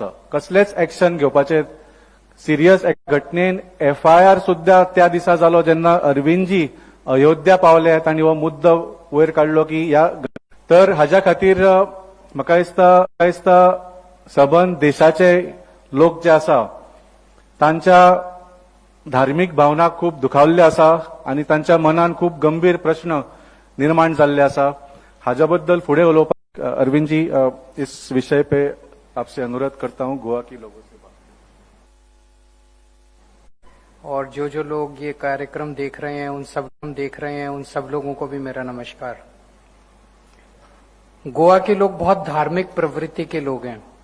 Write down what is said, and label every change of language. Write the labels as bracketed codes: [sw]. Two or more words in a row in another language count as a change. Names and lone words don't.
[kok] कसलेच एक्शन घेवपाचे सिरियस घटनेन FIR सुद्धा त्या दिसा जालो जेन्ना अरविंदजी अयोध्या पावले तांणी हो मुद्दो वयर काडलो की तर हाज्या खातीर म्हाका दिसता सबंद देशाचे लोक जे आसा तांच्या धार्मीक भावना खूब दुखावल्ले आसा आणि तांच्या मनान खूब गंभीर प्रश्न निर्माण जाल्ले आसा. हाज्या बद्दल फुडें उलोवपाक [hi] अरविंद जी, इस विषय पे आपसे अनुरोध करता हूं गोवा की लोगों से. और जो लोग ये कार्यक्रम देख रहे हैं उन सब लोगों को भी मेरा नमस्कार. गोवा के लोग बहुत धार्मिक प्रवृत्ति के लोग हैं.